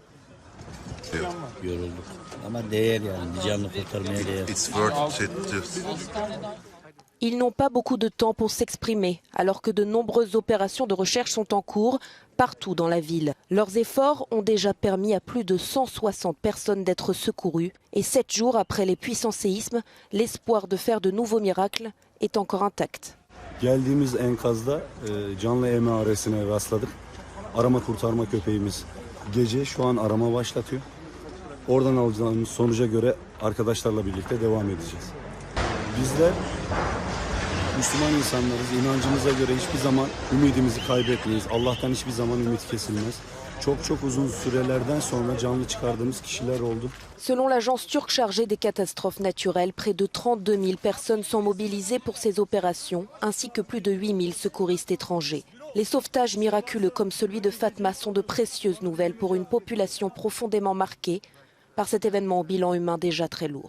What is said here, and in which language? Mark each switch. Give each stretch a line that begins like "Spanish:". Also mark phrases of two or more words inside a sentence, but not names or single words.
French: Ils n'ont pas beaucoup de temps pour s'exprimer, alors que de nombreuses opérations de recherche sont en cours partout dans la ville. Leurs efforts ont déjà permis à plus de 160 personnes d'être secourues. Et 7 jours après les puissants séismes, l'espoir de faire de nouveaux miracles est encore intact.
Turkish: Geldiğimiz enkazda canlı emaresine rastladık. Arama kurtarma köpeğimiz gece şu an arama başlatıyor. Oradan alacağımız sonuca göre arkadaşlarla birlikte devam edeceğiz. Bizler Müslüman insanlarız. İnancımıza göre hiçbir zaman ümidimizi kaybetmeyiz. Allah'tan hiçbir zaman ümit kesilmez. Çok uzun sürelerden sonra canlı çıkardığımız kişiler oldu.
French: Selon l'agence turque chargée des catastrophes naturelles, près de 32 000 personnes sont mobilisées pour ces opérations, ainsi que plus de 8 000 secouristes étrangers. Les sauvetages miraculeux comme celui de Fatma sont de précieuses nouvelles pour une population profondément marquée par cet événement au bilan humain déjà très lourd.